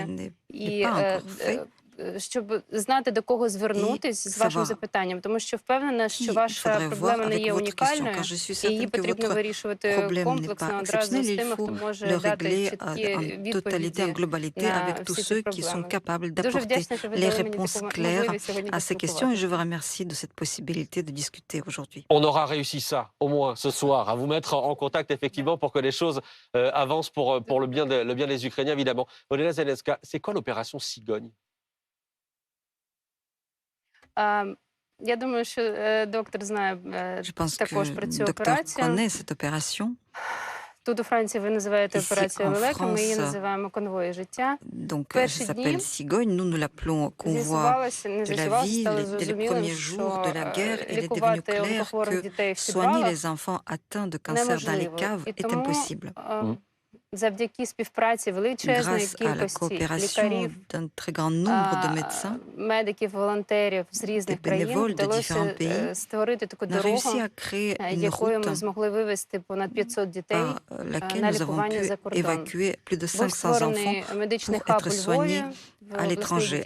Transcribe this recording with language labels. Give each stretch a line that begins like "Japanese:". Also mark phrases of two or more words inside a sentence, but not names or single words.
Ukrainian: І щоб знати, до кого звернутися з вашим запитанням, тому що впевнена, що ваша проблема не є унікальною, і її потрібно вирішувати комплексно одразу з тими, хто може дати чіткі відповіді на всі ці проблеми. Дуже вдячна, що ви дали мені таку можливість сьогодні поспілкуватися.
French: On aura réussi ça, au moins ce soir, à vous mettre en contact effectivement pour que les choses avancent pour le bien des Ukrainiens, évidemment. Olena Zelenska, c'est quoi l'opération Cigogne?
Ukrainian: Я думаю, що доктор знає також про цю операцію. Тут у Франції ви називаєте операцію лелека, ми її називаємо конвої життя. Перші дні з'ясувалося, не з'ясувалося, стало зрозумілим, що лікувати онкохворих дітей в підвалах неможливо. І тому
French: grâce à la coopération d'un très grand nombre de médecins, des bénévoles de différents pays, on a réussi à créer une route par laquelle nous avons pu évacuer plus de 500 enfants pour être soignés à l'étranger.